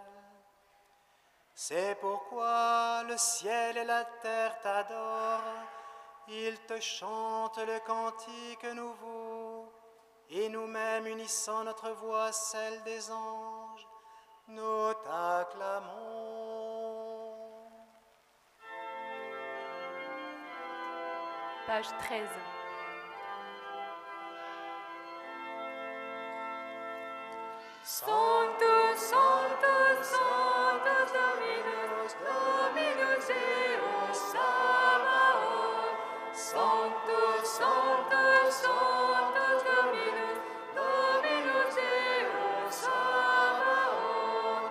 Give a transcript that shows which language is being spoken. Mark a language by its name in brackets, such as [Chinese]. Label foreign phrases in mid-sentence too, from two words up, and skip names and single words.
[French] C'est pourquoi le ciel et la terre t'adorent, ils te chantent le cantique nouveau, et nous-mêmes unissant notre voix à celle des anges, nous t'acclamons. Page 13. [Latin] Sanctus, Sanctus, Sanctus Dominus, Dominus Deus Sabaoth. Sanctus, Sanctus, Sanctus Dominus, Dominus Deus Sabaoth.